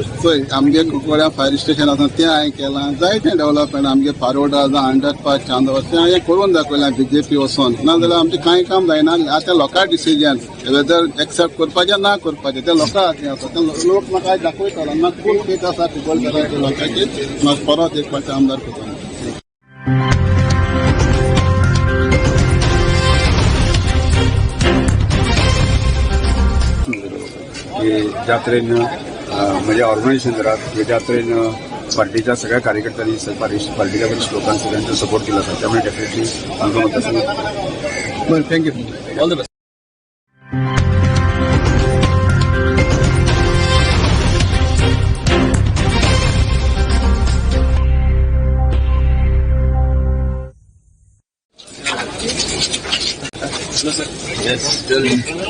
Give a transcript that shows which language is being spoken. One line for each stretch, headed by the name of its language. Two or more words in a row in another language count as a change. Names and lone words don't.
Konkani: पळय आमगे कुंकळ्या फायर स्टेशन आसा तें हांवें केलां जायतें डेव्हलपमेंट आमगे फारोडा जावं अंडरपास चांदोर तें हांवें करून दाखयलां बीजेपी वचोन नाजाल्यार आमचें कांय काम जायना आतां लोकां
English: decision whether accept
Konkani: करपाचें ना करपाचें तें लोकां हातीन आसा तें लोक म्हाका आज दाखयतलो म्हाका
English: full faith
Konkani: आसा कुंकळकारांच्या लोकांचेर म्हाका परत एक फावटी आमदार करता
Marathi: जात्रेन म्हणजे ऑर्गनायझेशन करात या जात्रेन पार्टीच्या सगळ्या कार्यकर्त्यांनी पार्टीच्या वरिष्ठ लोकांनी सगळ्यांचा सपोर्ट केला होता त्यामुळे डेफिनेटली आमचं मत असं
English: बरं thank you all the best Yes, tell me.